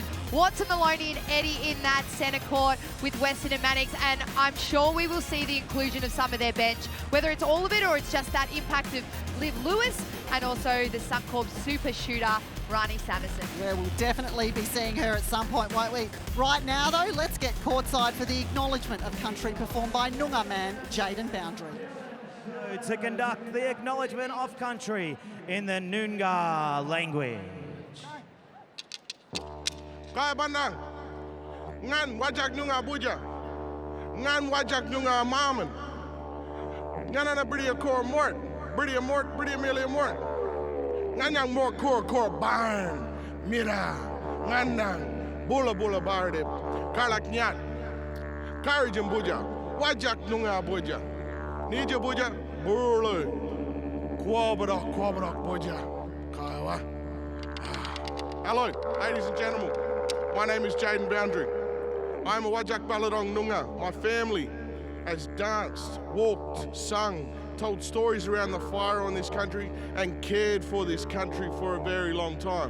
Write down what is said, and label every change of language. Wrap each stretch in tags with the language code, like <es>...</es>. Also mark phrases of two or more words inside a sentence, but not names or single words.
<en>Watson, Maloney and Eddie in that centre court with Weston and Mannix, and I'm sure we will see the inclusion of some of their bench, whether it's all of it or it's just that impact of Liv Lewis and also the Suncorp super shooter, Rani Sanderson. Yeah, we'll definitely be seeing her at some point, won't we? Right now, though, let's get courtside for the acknowledgement of country performed by Noongar man Jaden Boundary. To conduct the acknowledgement of country in the Noongar language.</en> <nys>Kaya bandang, ngan wajak Noongar buja, ngan wajak Noongar mamen, ngan ana bria kor mort, bria milia mort, ngan yang mort kor barn, mira, ngandang, bula bardip, karlak nyat, karijim buja, wajak Noongar buja, nija buja, burle, kwabadak buja, kawa.</nys> <en>Hello, ladies and gentlemen. My name is Jaden Boundary. I'm a Wajak Baladong Noongar. My family has danced, walked, sung, told stories around the fire on this country and cared for this country for a very long time.</en>